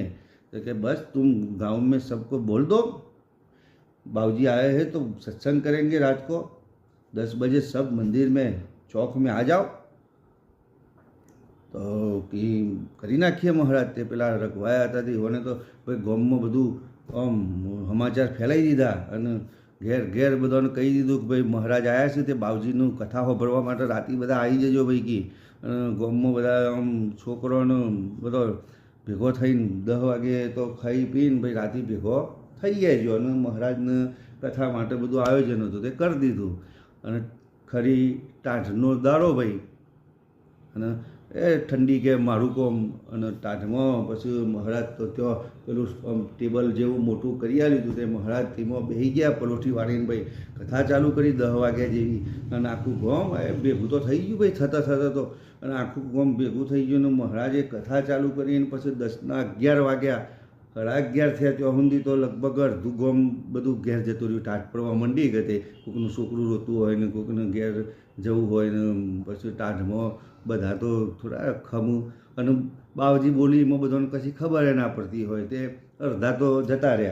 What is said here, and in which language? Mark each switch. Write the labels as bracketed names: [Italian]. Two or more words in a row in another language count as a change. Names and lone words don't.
[Hindi] तो कि बस तुम गांव में सबको बोल दो बाबूजी आए हैं तो सत्संग करेंगे रात को 10 बजे, सब मंदिर में चौक में आ जाओ. [Gujarati] તો કિ કરી નાખીએ મહારાજ. તે પેલા રખવાયા થા તેઓને તો ભાઈ ગામમાં બધું આમ સમાચાર ફેલાઈ દીધા અને ઘેર ઘેર બધાને કહી દીધું કિ ભાઈ મહારાજ આયા છે તે બાબૂજીનું કથા સાંભળવા માટે રાતે બધા આઈ જજો ભાઈ કી की. ગામમાં બધા આમ છોકરોનો બધો ભેગો થઈને 10 વાગે તો ખાઈ પીને ભાઈ રાતે ભેગો થઈ જાયજો. અને મહારાજને કથા માટે બધું આયોજન હતું તે કરી દીધું. અને ખરી ટાઢનો દાડો ભાઈ અને એ ઠંડી કે મારૂ કોમ અને ટાઢમાં પછી મહારાજ તો ત્યો પેલું ટેબલ જેવું મોટું કરી આલ્યું તે મહારાજ તેમાં બેહી ગયા પલોઠી વાળીને ભાઈ કથા ચાલૂ કરી 10 વાગ્યા જેવી. અને આખું ગામ ભેગું તો થઈ ગયું ભાઈ થતા થતા તો. અને આખું ગામ ભેગું થઈ ગયું ને મહારાજે કથા ચાલૂ કરી પછી 10 ના 11 વાગ્યા 11:30 થયા ત્યાં સુધી તો લગભગ અડધું ગામ બધું ઘેર જતું રહ્યું. ટાઢ પડવા માંડી ગઈ તે કોઈકનું છોકરું રોતું હોય ને કોઈકને ઘેર જવું હોય ને પછી ટાઢમાં બધા તો થોડા ખમું અને બાવજી બોલીમાં બધાને કશી ખબર ના પડતી હોય તે અડધા તો જતા રહ્યા.